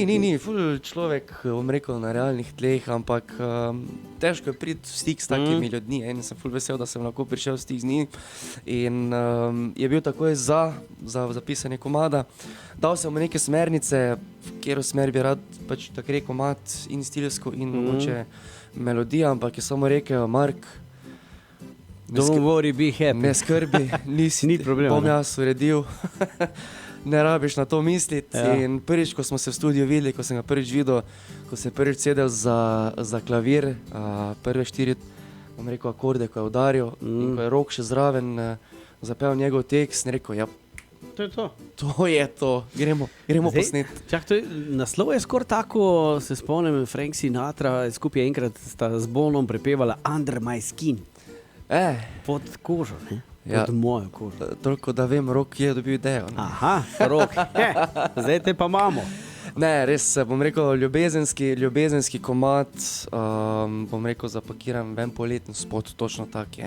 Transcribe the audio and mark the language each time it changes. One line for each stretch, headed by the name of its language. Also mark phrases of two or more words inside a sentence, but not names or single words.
Slovenian: ni, ful človek, bom rekel, na realnih tleh, ampak težko je priti v stik s takimi ljudmi. In sem ful vesel, da sem lahko prišel v stik z njim. In je bil takoj za pisanje komada. Dal sem mu neke smernice, v katero smer bi rad pač tak rekel komad in stilsko in mogoče melodija, ampak je samo rekel, Mark,
English: Don't worry, be happy.
Slovenian: ne skrbi, Ni problema, bom ne. jaz uredil, ne rabiš na to misliti. Ja. In prvič, ko smo se v studiu videli, ko sem ga prvič videl, ko sem prvič sedel za klavir, prve 4, bom rekel, akorde, ko je udaril, in ko je Rok še zraven zapel njegov tekst, in rekel, ja, To je to. to je to, gremo posneti. Čak, naslov je skoraj tako, se spomnim, Frank Sinatra skupaj enkrat sta z Bonom prepevala Under my skin. Pod kožo, ne? Ja. Pod mojo kožo. Toliko, da vem, Rok je dobil idejo. Ne? Aha, Rok. Zdaj te pa imamo. Ne, res, bom rekel, ljubezenski komad, bom rekel, zapakiran v en poleten spot, točno tak je.